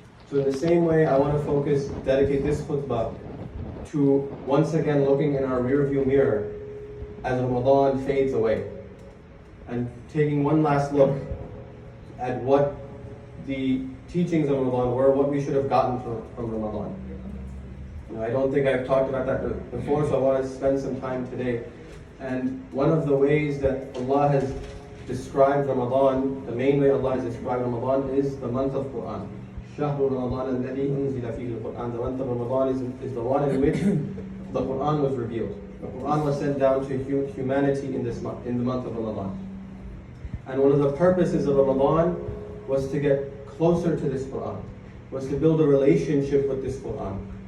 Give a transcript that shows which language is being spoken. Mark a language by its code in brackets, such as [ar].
[en] So in the same way, I want to dedicate this khutbah to once again looking in our rear view mirror as Ramadan fades away, and taking one last look at what the teachings of Ramadan were, what we should have gotten from Ramadan. I don't think I've talked about that before, so I want to spend some time today. And one of the ways that Allah has described Ramadan, the main way Allah has described Ramadan, is the month of Quran. [ar] شهر رمضان الذي أنزل فيه القرآن. [en] The month of Ramadan is the one in which the Quran was revealed. The Quran was sent down to humanity in the month of Ramadan. And one of the purposes of Ramadan was to get closer to this Quran, was to build a relationship with this Quran.